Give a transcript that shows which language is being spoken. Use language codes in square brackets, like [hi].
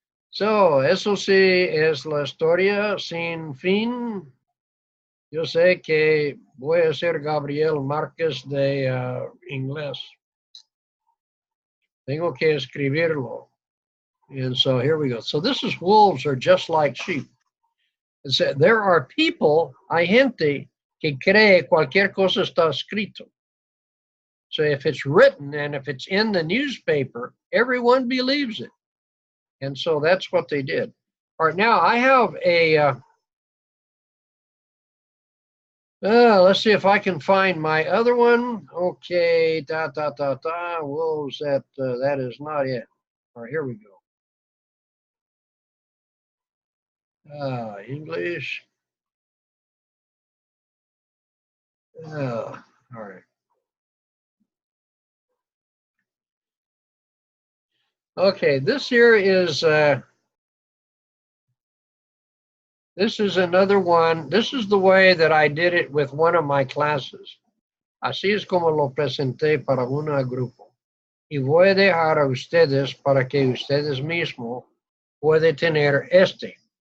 [es] So, eso sí es la historia sin fin. Yo sé que voy a ser Gabriel Márquez de inglés. Tengo que escribirlo. [en] And so here we go. So this is wolves are just like sheep. It's, there are people, [es] hay gente que cree cualquier cosa está escrito. [en] So if it's written and if it's in the newspaper, everyone believes it. And so that's what they did. All right, now I have a, let's see if I can find my other one. Okay, wolves, that is not it. All right, here we go. English. All right. Okay, this here is This is another one. This is the way that I did it with one of my classes. [es] Así es como lo presenté para un grupo. Y voy a dejar a ustedes para que ustedes mismos pueden tener este.